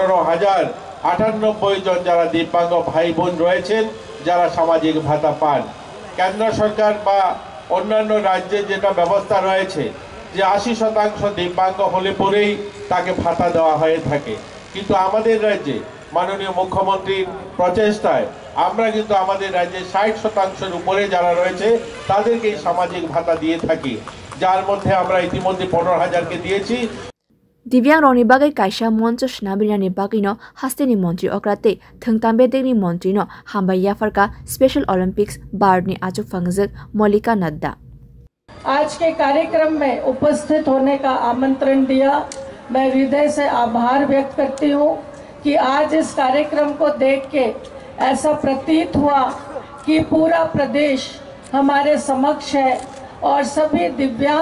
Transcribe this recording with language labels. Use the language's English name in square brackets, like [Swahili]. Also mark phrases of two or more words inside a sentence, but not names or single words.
[Bangla] 15,098 জন যারা দিব্যাঙ্গ ভাই বোন রয়েছেন যারা সামাজিক ভাতা পান কেন্দ্র সরকার বা অন্যান্য রাজ্যে যেটা ব্যবস্থা রয়েছে যে 80% দিব্যাঙ্গ হলে পরেই তাকে ভাতা দেওয়া হয়ে থাকে কিন্তু আমাদের রাজ্যে মাননীয় মুখ্যমন্ত্রীর প্রচেষ্টায় আমরা কিন্তু আমাদের রাজ্যে 60% উপরে যারা রয়েছে তাদেরকে সামাজিক ভাতা দিয়ে থাকি যার মধ্যে আমরা ইতিমধ্যে 15,000 কে দিয়েছি [Kok Borok] Divyang Roni Bagai Kaisha Moncho Shnabirani Bagino, Hastini Montri Okrate, Thangtambe Degni Montrino, Hamba Yafarka, Special Olympics, Bardni Achu Fangzak, Molika Nadda. [Hindi] आज के कार्यक्रम में उपस्थित होने का आमंत्रण दिया मैं हृदय से आभार व्यक्त करती हूँ कि आज इस कार्यक्रम को देख के ऐसा प्रतीत हुआ कि पूरा प्रदेश हमारे समक्ष है और सभी दिव्यांग